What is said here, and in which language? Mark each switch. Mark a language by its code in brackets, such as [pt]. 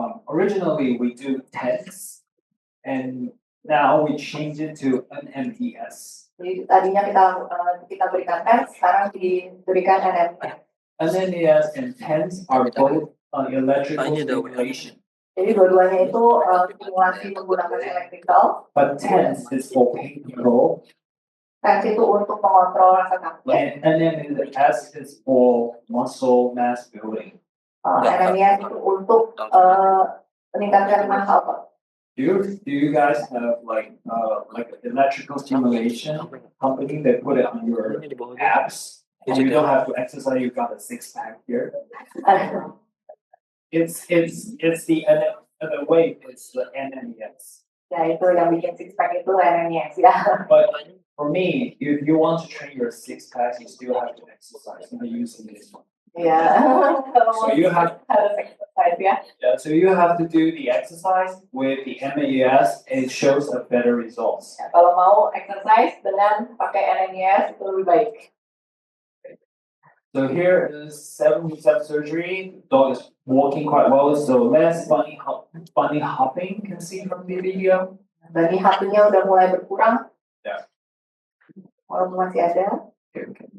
[en] Originally we do TENS, and now we change it to NMES. [id] Jadi tadinya kita berikan tes, sekarang diberikan NMES. [en] NMES and TENS are both electrical stimulation. [id] Jadi dua-duanya itu stimulasi menggunakan electrical. [en] But TENS is for pain control. [id] TENS itu untuk mengontrol rasa sakit. [en] And NMES is for muscle mass building. [id] NMES itu untuk meningkatkan massa otot. [en] Do you guys have like electrical stimulation company that put it on your apps? And you don't have to exercise. You got a 6-pack here. It's the weight. It's the NMES. [id] Ya itu yang bikin 6-pack itu NMES ya. [en] But for me, if you want to train your 6-pack, you still have to exercise by using this one. Ya. So you have [id] harus exercise ya. [en] Yeah, so you have to do the exercise with the MES. It shows a better results. [id] Ya, kalau mau exercise dengan pakai NMES itu lebih baik. [en] So here is 7 weeks after surgery. Dog is walking quite well, so less bunny hopping. Can see from the video. [id] Bunny hoppingnya udah mulai berkurang. Yeah. Walaupun masih ada. Okay.